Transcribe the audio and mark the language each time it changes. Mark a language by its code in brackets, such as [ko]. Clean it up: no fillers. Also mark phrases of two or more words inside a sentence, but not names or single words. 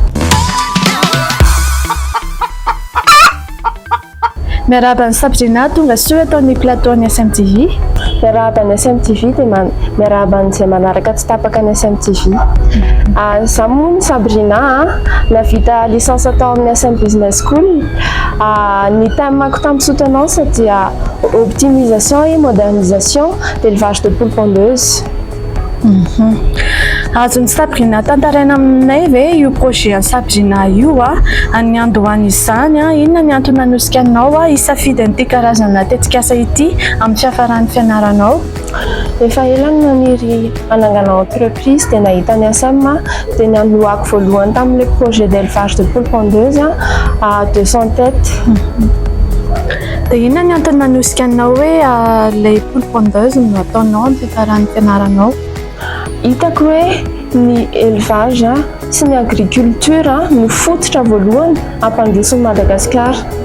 [mg] Miarahaba Sabrina tonga soa ataon'ny plateau-ny SMTV. Miarahaba ny SMTV dia miarahaba n'izay manaraka tsy tapaka ny SMTV. Izaho moa ny Sabrina navita licence atao amin'ny SM Business School. Ny thème-ko tamin'ny soutenance dia [fr] optimisation et modernisation d'élevage de poules pondeuses. [mg] Azony Sabrina tantaraina aminay ve io projet Sabrina io any andohany izany inona ny antony nanosika anao hisafidy an'ity karazana tetikasa ity amin'ny fiafaran'ny fianaranao? Efa ela no naniry hanangana entreprise dia nahita ny SM dia ny anohako voalohany tamin'ilay [fr] projet d'élevage de poules pondeuses à 200 têtes. [mg] Dia inona ny antony nanosika anao hoe ilay [fr] poules pondeuses [mg] no ataonao amin'ny fiafaran'ny fianaranao? Hitako hoe ny élevage sy ny agriculture no fototra voalohany ampandrosin'i Madagasikara.